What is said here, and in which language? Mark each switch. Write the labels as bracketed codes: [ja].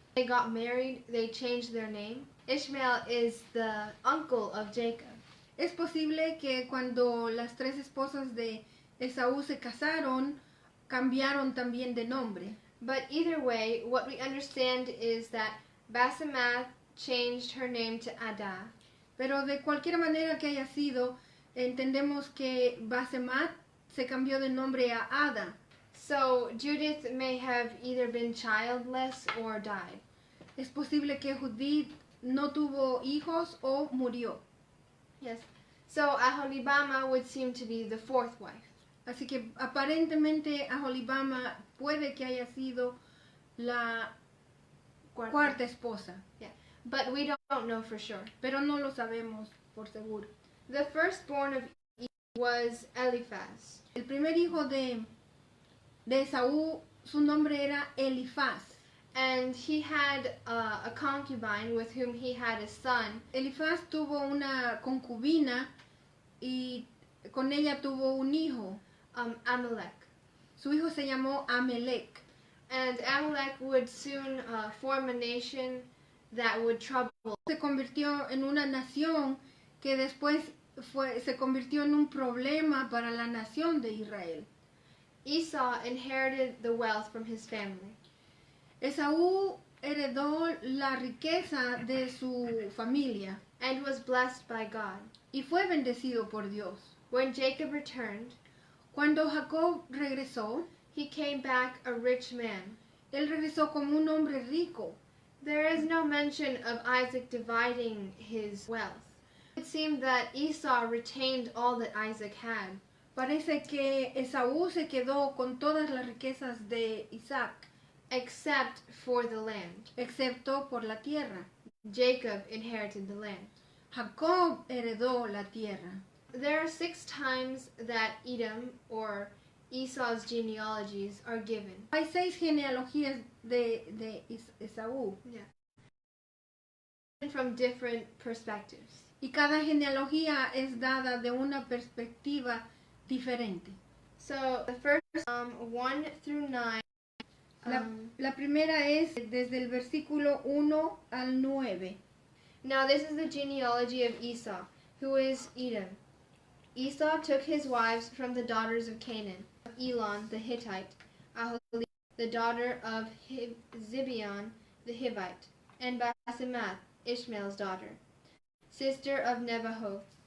[en] They got married, they changed their name. Ishmael is the uncle of Jacob. [es] Es posible que cuando las 3 esposas de Esaú se casaron, cambiaron también de nombre. [en] But either way, what we understand is that Basemath changed her name to Ada. [es] Pero de cualquier manera que haya sido, entendemos que Basemat se cambió de nombre a Ada. [en] So Judith may have either been childless or died. [es] Es posible que Judith no tuvo hijos o murió. [en] Yes. So Aholibama would seem to be the 4th wife. [es] Así que aparentemente Aholibama puede que haya sido la cuarta esposa, [en] Yeah. But we don't know for sure. [es] pero no lo sabemos por seguro. [en] The firstborn of Esau was Eliphaz. [es] El primer hijo de Esaú, su nombre era Elifaz. [en] And he had a concubine with whom he had a son. [es] Elifaz tuvo una concubina y con ella tuvo un hijo. [en] Amalek. [es] Su hijo se llamó Amelec. [en] And Amalek would soon form a nation that would trouble. [es] Se convirtió en una nación que después se convirtió en un problema para la nación de Israel. [en] Esau inherited the wealth from his family. [es] Esaú heredó la riqueza de su familia [en] And was blessed by God. [es] y fue bendecido por Dios. [en] When Jacob returned, [es] Cuando Jacob regresó, [en] he came back a rich man. [es] él regresó como un hombre rico. [en] There is no mention of Isaac dividing his wealth. It seemed that Esau retained all that Isaac had. [es] Parece que Esaú se quedó con todas las riquezas de Isaac, [en] Except for the land. [es] excepto por la tierra. [en] Jacob inherited the land. [es] Jacob heredó la tierra. [en] There are 6 times that Edom or Esau's genealogies are given. [es] Hay 6 genealogías de Esaú [en] From different perspectives. [es] y cada genealogía es dada de una perspectiva diferente. [en] So the first 1 through 9. [es] La primera es desde el versículo 1 al 9. [en] Now this is the genealogy of Esau, who is Edom. Esau took his wives from the daughters of Canaan, Elon the Hittite, Aholibah the daughter of Zibeon the Hivite, and Basemath, Ishmael's daughter, sister of Nebajoth.